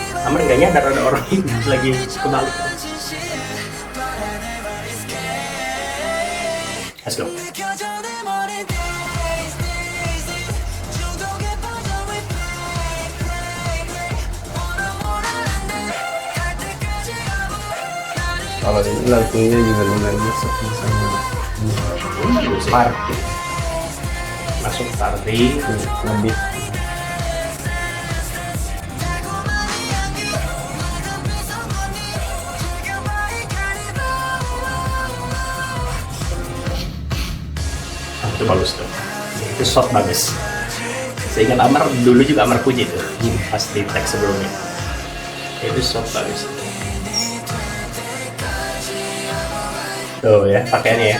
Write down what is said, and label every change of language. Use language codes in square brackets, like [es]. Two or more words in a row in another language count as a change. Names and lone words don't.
[id] Amar nggak nyadar ada orang lagi kebalik. [en] Let's go. [ko] 느껴져 내 머리 [en] days days [ko] 중독에 빠져 [en] we play play play [ko] 원하는데 갈 때까지 가고 나를 [id] Kalau ini lagunya juga lumayan masuk misalnya Party. Masuk party. lebih [ko] 달콤한 향기 맑은 미소만이 지겨봐 이 카니발 [id] Itu bagus tuh. Itu shot bagus. Saya ingat Amar dulu juga Amar puji tuh pas di tag sebelumnya. Itu shot bagus. Tuh ya pakaiannya ya.